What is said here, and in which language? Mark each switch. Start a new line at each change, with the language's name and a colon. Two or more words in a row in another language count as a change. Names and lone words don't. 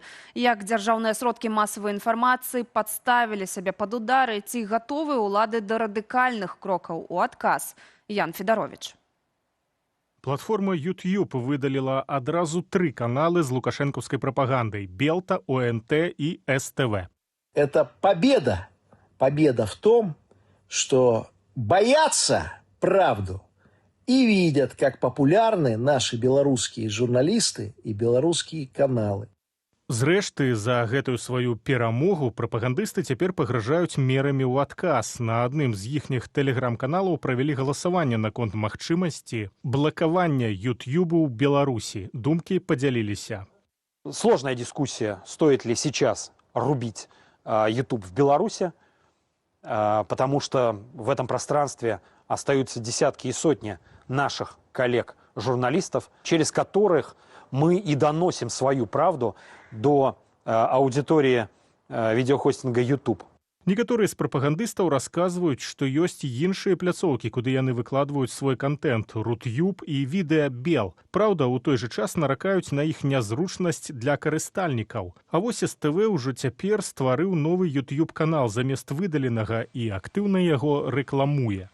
Belarusian: Як дзяржаўныя сродкі масавай інфармацыі падставілі сябе пад удары, ці гатовы ўлады да радыкальных крокаў у адказ? Ян Федарович. Платформа YouTube выдалила адразу 3 каналы з лукашэнкаўскай прапагандай – Белта, ОНТ и СТВ.
Russian: Это победа. Победа в том, что боятся правду и видят, как популярны наши белорусские журналисты и белорусские каналы.
Belarusian: Зрэшты, за гэтую сваю перамогу прапагандысты цяпер пагражаюць мерамі ў адказ. На адным з іхніх тэлеграм-каналаў правялі галасаванне наконт магчымасці блакавання Ютьюбу ў Беларусі. Думкі падзяліліся.
Russian: Сложная дискуссия, стоит ли сейчас рубить YouTube в Беларуси, потому что в этом пространстве остаются десятки и сотни наших коллег-журналистов, через которых мы и доносим свою правду до аудитории видеохостинга YouTube.
Belarusian: Некаторыя з прапагандыстаў расказваюць, што ёсць іншыя пляцоўкі, куды яны выкладваюць свой контент – Рутюб і відэа Бел. Праўда, у той жа час наракаюць на іх нязручнасць для карыстальнікаў. А вось СТВ ўжо цяпер стварыў новы YouTube-канал замест выдаленага і актыўна яго рэкламуе.